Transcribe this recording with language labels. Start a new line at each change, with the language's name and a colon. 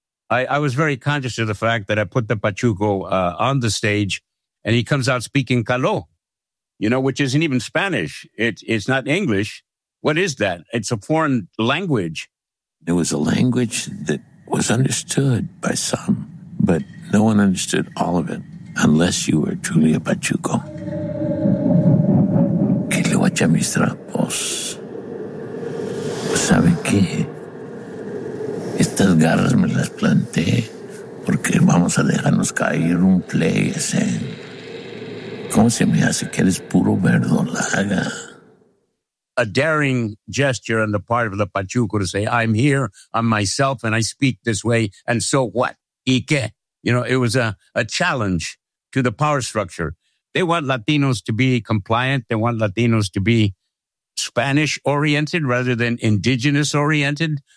English: I was very conscious of the fact that I put the Pachuco on the stage, and he comes out speaking Caló, you know, which isn't even Spanish. It's not English. What is that? It's a foreign language. It was a language that was understood by some, but no one understood all of it unless you were truly a Pachuco.
Spanish: ¿Qué le voy a echar mis trapos? ¿Sabe qué? Estas garras me las planté porque vamos a dejarnos caer un play ese. ¿Cómo se me hace que eres puro verdolaga?
English: A daring gesture on the part of the Pachuco to say, I'm here, I'm myself, and I speak this way, and so what?
Spanish: ¿Y qué?
English: You know, it was a challenge to the power structure. They want Latinos to be compliant. They want Latinos to be Spanish-oriented rather than indigenous-oriented.